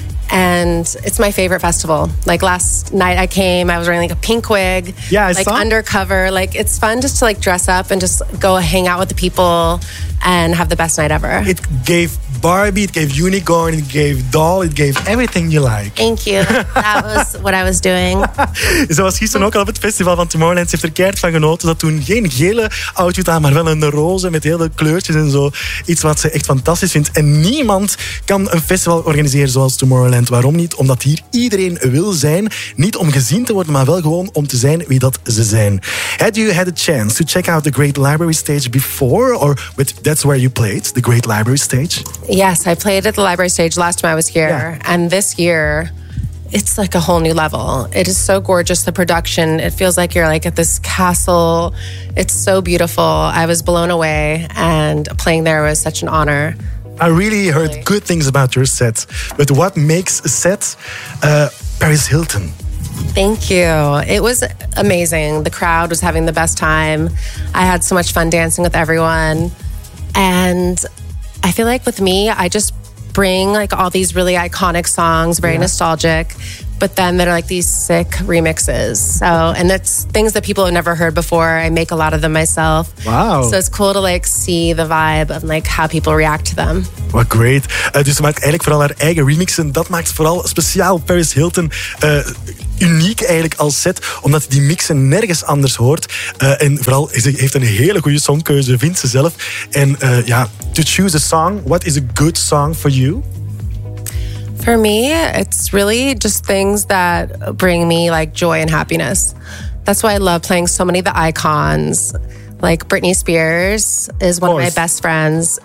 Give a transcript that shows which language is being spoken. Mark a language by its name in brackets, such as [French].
[English] And it's my favorite festival. Like, last night I came, I was wearing like a pink wig. Yeah, I saw. Like, undercover. Like, it's fun just to like dress up and just go hang out with the people and have the best night ever. It gave Barbie, it gave unicorn, it gave doll, it gave everything you like. Thank you. That was what I was doing. [Dutch] Ze was gisteren ook al op het festival van Tomorrowland. Ze heeft er keihard van genoten. Dat toen geen gele outfit aan, maar wel een roze met hele kleurtjes en zo. Iets wat ze echt fantastisch vindt. En niemand kan een festival organiseren zoals Tomorrowland. Waarom niet? Omdat hier iedereen wil zijn. Niet om gezien te worden, maar wel gewoon om te zijn wie dat ze zijn. [English] Had you had a chance to check out the Great Library Stage before? Or with That's Where You Played, the Great Library Stage? Yes, I played at the library stage last time I was here. Yeah. And this year, it's like a whole new level. It is so gorgeous, the production. It feels like you're like at this castle. It's so beautiful. I was blown away. And playing there was such an honor. I really heard good things about your set. But what makes a set Paris Hilton? Thank you. It was amazing. The crowd was having the best time. I had so much fun dancing with everyone. And I feel like with me, I just bring like all these really iconic songs, very nostalgic, but then they're like these sick remixes. So, and that's things that people have never heard before. I make a lot of them myself. Wow. So it's cool to like see the vibe of like how people react to them. Wat great. [Dutch] Dus ze maakt eigenlijk vooral haar eigen remixen. Dat maakt vooral speciaal Paris Hilton uniek eigenlijk als set, omdat die mixen nergens anders hoort. En vooral, ze heeft een hele goede songkeuze, vindt ze zelf. [English] En to choose a song, what is a good song for you? For me, it's really just things that bring me like joy and happiness. That's why I love playing so many of the icons. Like Britney Spears is one of my best friends.